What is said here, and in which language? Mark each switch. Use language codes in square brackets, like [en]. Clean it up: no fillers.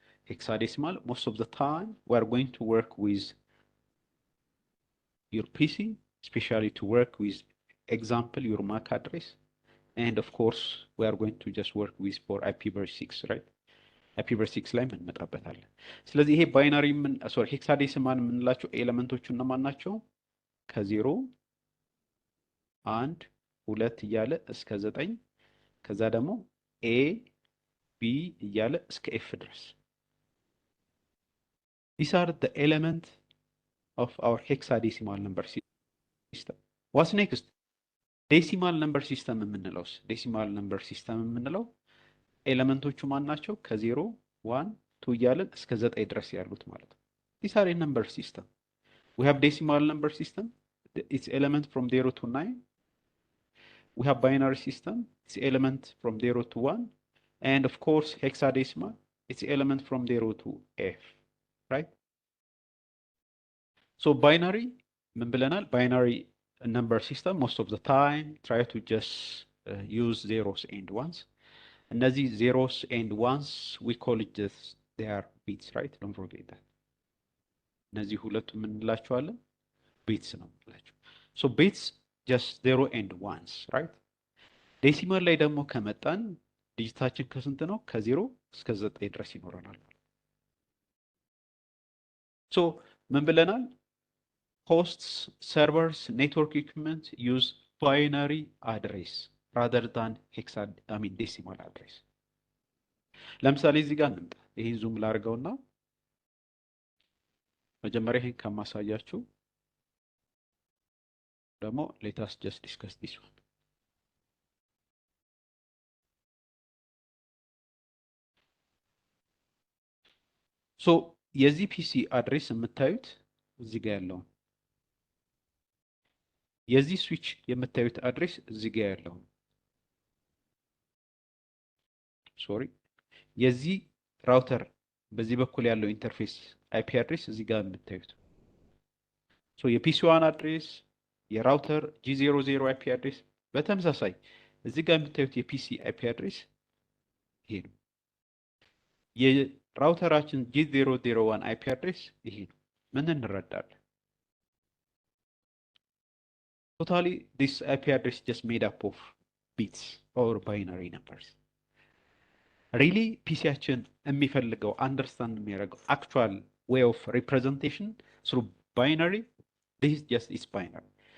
[en] ሄክሳዴሲማል most of the time we are going to work with your PC, especially to work with example your MAC address, and of course we are going to just work with for IPv6, right? [am] IPv6 ላይ እንመጣበታለን። ስለዚህ ይሄ ባይናሪ ሄክሳዴሲማል የምንላቸው ኤሌመንቶቹ እነማን ናቸው? ከ0 1 2 እያለ እስከ 9 ከዛ ደግሞ A B እያለ እስከ F ድረስ [en] these are the element of our hexadecimal number system. What's next? ዴሲማል ነምበር ሲስተም [am] የምንለውስ? ዴሲማል ነምበር ሲስተም የምንለው ኤሌመንቶቹ ማን ናቸው? ከ0 1 2 እያለን እስከ 9 ድረስ ያሉት ማለት ነው። [en] these are a number system. We have decimal number system, its element from 0 to 9. We have binary system, its element from 0 to 1, and of course hexadecimal, its element from 0 to F, right? So binary [am] ምን ብለናል? [en] binary number system most of the time try to just use zeros and ones. [am] እነዚህ [en] zeros and ones we call it just they are bits, right? Don't forget that. [am] እነዚህ ሁለቱ ምን እንላቸዋለን? bits ነው እንላቸው። [en] so bits just 0 and ones, right? [am] ዴሲማል ላይ ደግሞ ከመጣን ዲጂታችን ከስንት ነው? ከ0 እስከ 9 ድረስ ይኖረናል። so ምን ብለናል? [en] hosts, servers, network equipment use binary address rather than decimal address. [am] ለምሳሌ እዚህ ጋር እንምጣ። ይሄን ዙም ላድርገውና መጀመሪያ ይሄን ከማሳያችሁ ደግሞ [en] let us just discuss this one. [am] so የዚህ ፒሲ አድሬስ የምታዩት እዚህ ጋር ያለው፣ የዚህ ስዊች የምታዩት አድሬስ እዚህ ጋር ያለው፣ ሶሪ የዚህ ራውተር በዚህ በኩል ያለው ኢንተርፌስ አይፒ አድሬስ እዚህ ጋር የምታዩት። ሶ የፒሲ1 አድሬስ የራውተር G00 አይፒ አድሬስ በተመሳሳይ እዚህ ጋር የምታዩት የፒሲ አይፒ አድሬስ ይሄ ነው። የራውተራችን G001 አይፒ አድሬስ ይሄ ነው። ምን እንረዳለን? [en] Totally this IP address is just made up of bits or binary numbers. Really [am] ፒሲያችን የሚፈልገው አንደርስታንድ የሚያደርገው [en] actual way of representation through binary, this is just its binary.